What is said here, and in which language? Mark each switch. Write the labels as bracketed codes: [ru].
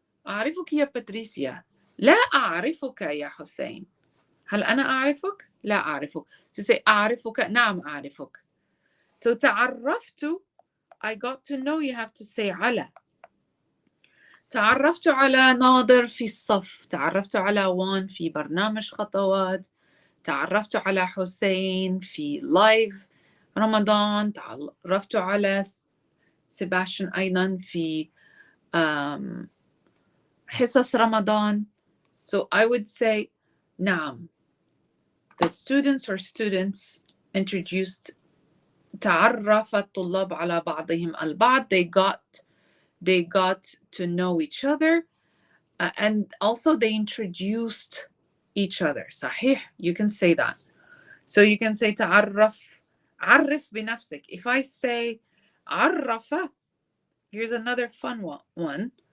[ar] أعرفك يا باتريسيا. لا أعرفك يا حسين. هل أنا أعرفك؟ لا أعرفك. [en] To say أعرفك. [ar] نعم أعرفك. So تعرفت. [en] I got to know, you have to say على. [ar] تعرفت على ناظر في الصف. تعرفت على وان في برنامج خطوات. تعرفت على حسين في لايف رمضان. تعرفت على سيباشن أيضا في حصص رمضان. [en] So I would say نعم. The students introduced. [ar] تعرف الطلاب على بعضهم البعض. [en] They got to know each other, and also they introduced each other. صحيح. You can say that. So you can say تعرف. [ar] عرف بنفسك. [en] If I say عرف, here's another fun one.